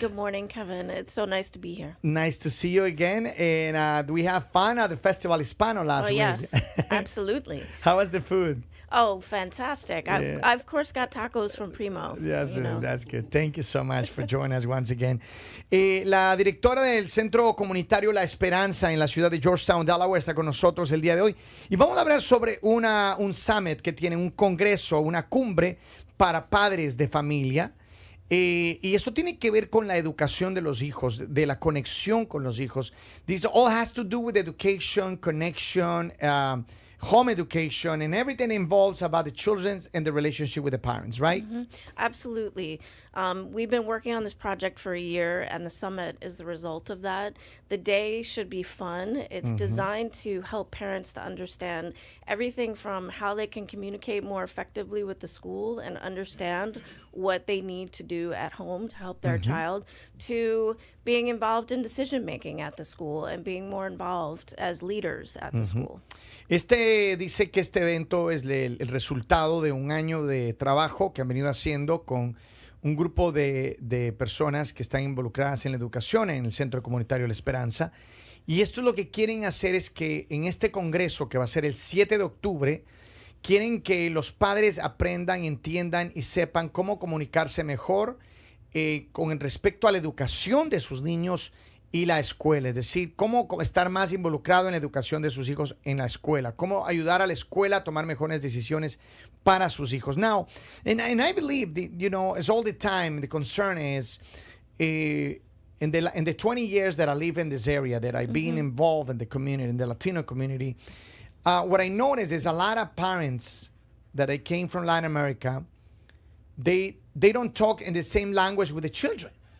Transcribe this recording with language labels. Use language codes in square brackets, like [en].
[en] Good morning, Kevin. It's so nice to be here. Nice to see you again. And we have fun at the Festival Hispano last week. Yes, absolutely. How was the food? Oh, fantastic. I've of course got tacos from Primo. Yes, that's good. Thank you so much for joining us once again. [es] La directora del Centro Comunitario La Esperanza en la ciudad de Georgetown, Delaware, está con nosotros el día de hoy. Y vamos a hablar sobre un summit que tiene, un congreso, una cumbre para padres de familia. Y esto tiene que ver con la educación de los hijos, de la conexión con los hijos. [en] This all has to do with education, connection, home education, and everything involves about the children and the relationship with the parents, right? Mm-hmm. Absolutely. We've been working on this project for a year, and the summit is the result of that. The day should be fun. It's designed to help parents to understand everything from how they can communicate more effectively with the school and understand what they need to do at home to help their child, to being involved in decision making at the school and being more involved as leaders at the school. [es] Dice que este evento es el resultado de un año de trabajo que han venido haciendo con un grupo de personas que están involucradas en la educación en el Centro Comunitario La Esperanza. Y esto lo que quieren hacer es que en este congreso, que va a ser el 7 de octubre, quieren que los padres aprendan, entiendan y sepan cómo comunicarse mejor con respecto a la educación de sus niños y la escuela, es decir, cómo estar más involucrado en la educación de sus hijos en la escuela, cómo ayudar a la escuela a tomar mejores decisiones para sus hijos. [en] Now, and I believe, it's all the time, the concern is, in the 20 years that I live in this area, that I've been involved in the community, in the Latino community, what I noticed is a lot of parents that I came from Latin America, they don't talk in the same language with the children.